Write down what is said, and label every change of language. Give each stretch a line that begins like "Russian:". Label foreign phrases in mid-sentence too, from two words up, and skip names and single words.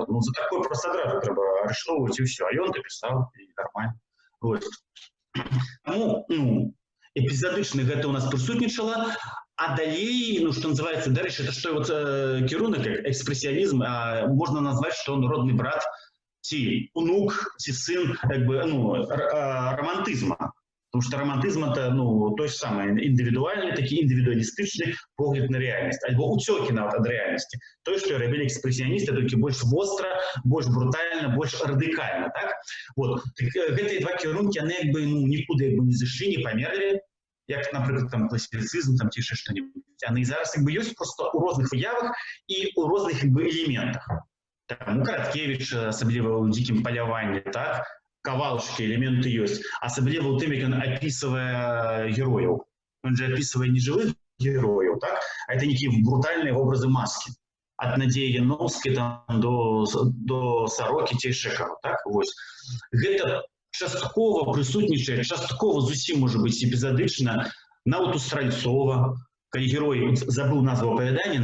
Belarusian: Ну, за такое проста адразу трэба арыштоўваць і ўсё, а ён напісаў, і нармальна. Таму, эпізадычна гэта ў нас прысутнічала, а далей, што называецца, дарэчы, это што вот кірунак, экспрэсіянізм, можна назваць, што он родны брат ці унук, ці сын романтизма.
Russian: Потому что романтизм это той же самый индивидуальный,
Belarusian: такі индивидуалистичный погляд на реальность. Альбо уцёкі нават ад реальности. То, что рабілі экспрессионисты, толькі больш востра, больш брутальна, больш радыкальна. Так? Вот. Гэтыя два кірункі, яны нікуды не зышлі, не памерлі, як, напрыклад, там класіцызм, там ці што-небудзь. Яны зараз ёсць просто у розных выявах і у розных элементах. Там, Караткевич, асабліва ў дзікім паляванні, так? Кавалачкі, элементы ёсць. Асабліва ў тым, як ён апісвае герояў. Он же апісвае не жывых герояў, так? А это нейкія брутальныя вобразы маскі. Ад Надзеі Яноўскай до Сарокі Цейшэкава, так? Вось. Гэта часткова прысутнічае, часткова зусім можа быць эпізадычна, нават у Стральцова, калі герой, забыў назву апавядання,